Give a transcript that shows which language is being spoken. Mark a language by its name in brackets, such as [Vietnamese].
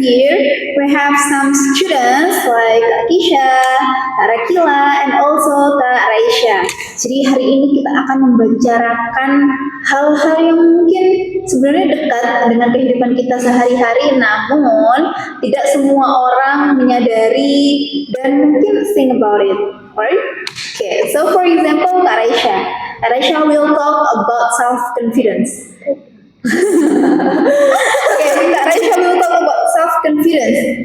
[English] Here we have some students like Kak Kisha, Kak Rakila, and also Kak Raisya. [Indonesian] Jadi hari ini kita akan membicarakan hal-hal yang mungkin sebenarnya dekat dengan kehidupan kita sehari-hari, namun tidak semua orang menyadari dan mungkin [English] think about it. Alright? Okay, so for example, Kak Raisya. Kak Raisya will talk about self-confidence. Okay, Kak Raisya will talk about self-confidence.